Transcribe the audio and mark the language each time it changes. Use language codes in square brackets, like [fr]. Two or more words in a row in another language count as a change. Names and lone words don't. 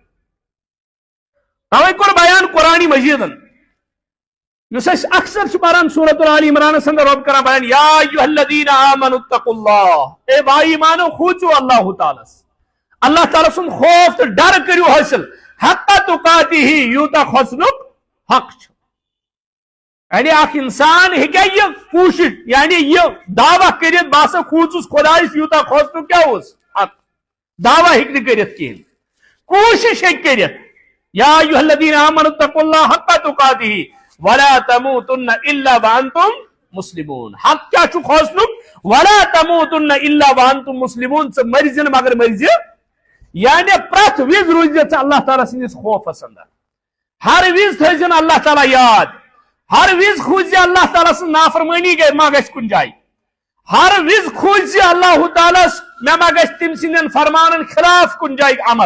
[ks] توے کوٚر بیان قرآنِ مجیدن، یُس أسۍ اکثر چھِ پران سورۃ آل عمرانس اندر رۄب کران بیان [ar] یا ایُّہا الذین آمنوا اتقوا اللہ، [ks] اے با ایمانو کھوژِو اللہ تعالیٰ، اللہ تعالیٰ سُنٛد خوف تہٕ ڈر کٔرِو حٲصِل [ar] حق تقاتہ، [ks] یوٗتاہ کھوژنُک حق چھُ. یعنی اکھ انسان ہیٚکیٛاہ یہِ کوٗشش، یعنی یہِ دعویٰ کٔرِتھ بہٕ ہسا کھوٗژُس خۄدایس یوٗتاہ کھوژنُک کیٛاہ اوس حق. دعویٰ ہیٚکہِ نہٕ کٔرِتھ کِہیٖنۍ، کوٗشش ہیٚکہِ کٔرِتھ. [ar] یا ایُّہا الذین آمنوا اتقوا اللہ حق تقاتہ ولا تموتن الا وانتم مسلمون. [ks] حق کیا چھُ کھوژنُک؟ [ar] ولا تموتن الا وانتم مسلمون. [ks] ژٕ مرزِ نہٕ مگر مرزِ، یعنی پرٛٮ۪تھ وِزِ روٗزِ ژٕ اللہ تعالیٰ سٕنٛدِس خوفس اندر. ہر وِزِ تھٲیزِ اللہ تعالیٰ یاد، ہر وِزِ کھوٗژِ اللہ تعالیٰ سٕنٛز نافرمٲنی ما گژھِ کُنہِ جایہِ، ہر وِزِ کھوٗژِ اللہ تعالیٰ مےٚ ما گژھِ تٔمۍ سٕنٛدٮ۪ن فرمانن خلاف کُنہِ جایہِ عمل.